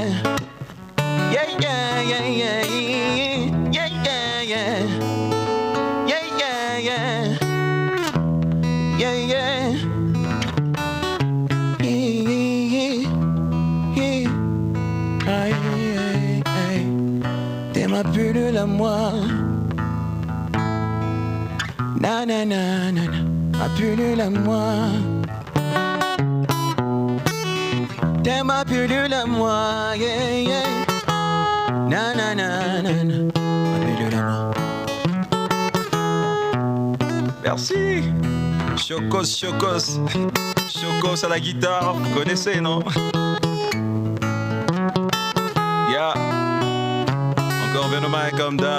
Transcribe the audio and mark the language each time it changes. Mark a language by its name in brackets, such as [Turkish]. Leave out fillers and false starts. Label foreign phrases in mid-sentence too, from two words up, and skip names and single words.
[English] Yeah, yeah, yeah, yeah. Yeah, yeah, yeah. Yeah, yeah, yeah. Yeah, yeah. [French] T'es ma bulle à moi. Na na na na na. Ma bulle à moi. T'es ma pilule à moi, [English] yeah, yeah. Na na na na na. [French] Ma pilule à moi. Merci. Chocos. Chocos à la guitare, vous connaissez, non? [English] Yeah. [French] Encore Benoma comme d'hab.